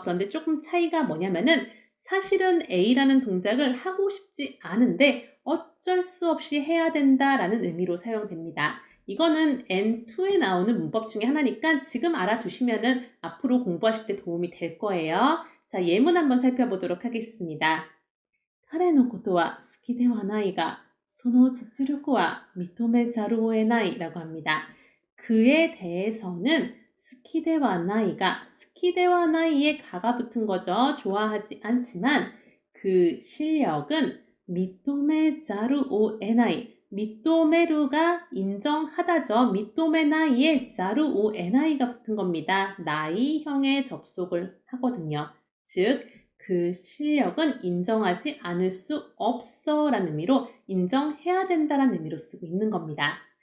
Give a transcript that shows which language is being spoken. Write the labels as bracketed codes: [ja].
[ko] 그런데 조금 차이가 뭐냐면은 사실은 A라는 동작을 하고 싶지 않은데 어쩔 수 없이 해야 된다라는 의미로 사용됩니다. 이거는 N2에 나오는 문법 중에 하나니까 지금 알아두시면은 앞으로 공부하실 때 도움이 될 거예요. 자, 예문 한번 살펴보도록 하겠습니다. [ja] 彼のことは好きではないが、その実力は認めざるを得ない [ko] 라고 합니다. 그에 대해서는 [ja] 好きではないが, 好きではない [ko] 에 가가 붙은 거죠. 좋아하지 않지만 그 실력은 [ja] 認めざるを得ない. [ko] 미토메루가 인정하다죠. 미토메나이에 자루 오 에나이가 붙은 겁니다. 나이형에 접속을 하거든요. 즉, 그 실력은 인정하지 않을 수 없어 라는 의미로 인정해야 된다라는 의미로 쓰고 있는 겁니다.